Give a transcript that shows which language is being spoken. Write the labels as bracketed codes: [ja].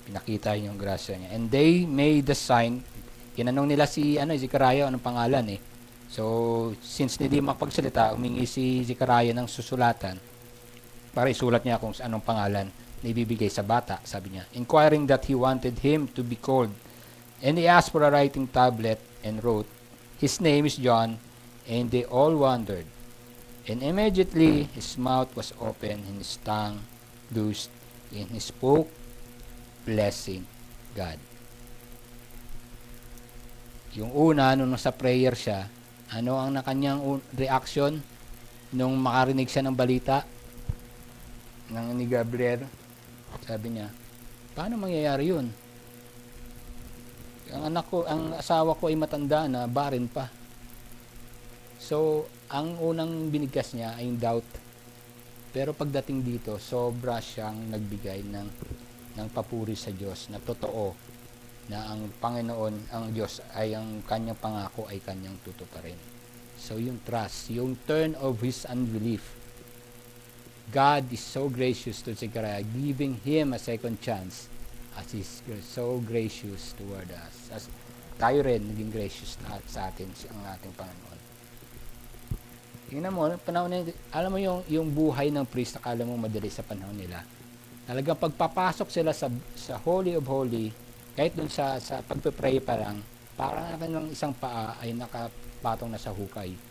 [tl] Pinakita yung grasya niya. [en] And they made the sign. [tl] Kinanong nila si Zechariah, anong pangalan eh. So, since hindi makapagsalita, humingi si Zechariah ng susulatan para isulat niya kung anong pangalan na ibibigay sa bata, sabi niya. [en] Inquiring that he wanted him to be called. And he asked for a writing tablet and wrote, "His name is John," and they all wondered. And immediately his mouth was open and his tongue loosed, and he spoke, blessing God. [tl] Yung una, nung nasa prayer siya, ano ang kanyang reaction nung makarinig siya ng balita ni Gabriel? Sabi niya, paano mangyayari yun? Ang asawa ko ay matanda na, barren pa. So, ang unang binigkas niya ay yung doubt. Pero pagdating dito, sobra siyang nagbigay ng papuri sa Diyos na totoo na ang Panginoon, ang Diyos ay ang kanyang pangako ay kanyang tutuparin. [en] So, [tl] yung [en] trust, yung turn of his unbelief. God is so gracious to Zechariah, giving him a second chance as He's so gracious toward us. [tl] As tayo rin, naging gracious sa atin, ang ating Panginoon. Tingnan mo, panahon na, alam mo yung buhay ng priest, akala mo madali sa panahon nila. Talagang pagpapasok sila sa Holy of Holy, kahit dun sa pagpe-pray pa lang, parang ng isang paa ay nakapatong na sa hukay.